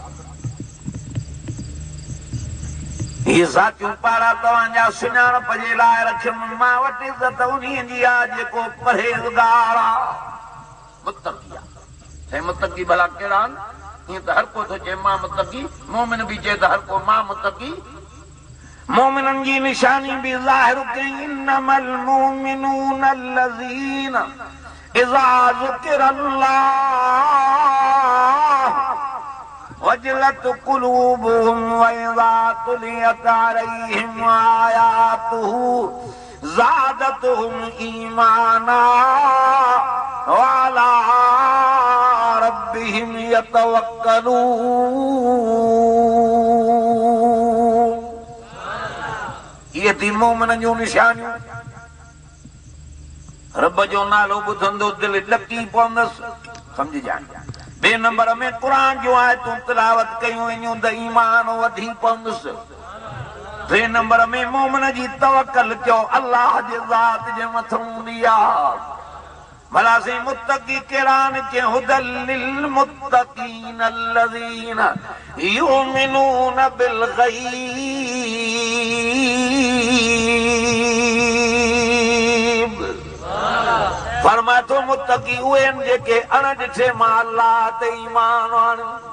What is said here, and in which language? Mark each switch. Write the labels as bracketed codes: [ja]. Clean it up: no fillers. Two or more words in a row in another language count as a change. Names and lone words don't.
[sd] इहे ज़ातियूं पाड़ा तव्हांजा सुञाणप जे लाइ रखियमि। मां वटि इज़त उन्हीअ जी आहे जेको परहेज़गार आहे, मुत्तक़ी आहे। हे मुत्तक़ी भला कहिड़ा आहिनि? ईअं त हर को थो चए मां मुत्तक़ी, मोमिन बि चए त हर को मां मुत्तक़ी। मोमिननि जी निशानी बि ज़ाहिर कई, [ar] إنما المؤمنون الذين إذا ذكر الله وجلت قلوبهم وإذا تليت عليهم آياته زادتهم إيمانا وعلى ربهم يتوكلون. [sd] ये थी मोमिननि जूं निशानियूं। रब जो नालो ॿुधंदो दिलि ॾकी पवंदसि, सम्झजान। ॿिए नंबर में क़ुरान जूं आयतूं तिलावत कयूं वञूं त ईमान वधी पवंदुसि। टे नंबर में मोमिन जी तवक्कल कयो अल्लाह जे ज़ात जे मथां हूंदी आहे। भला से मुत्तकी कहिड़ा आहिनि? [ar] ك هدى للمتقين الذين يؤمنون بالغيب. [sd] फरमाए थो मुत्तकी उहे आहिनि जेके अण ॾिठे मां अल्लाह ते ईमान आणनि।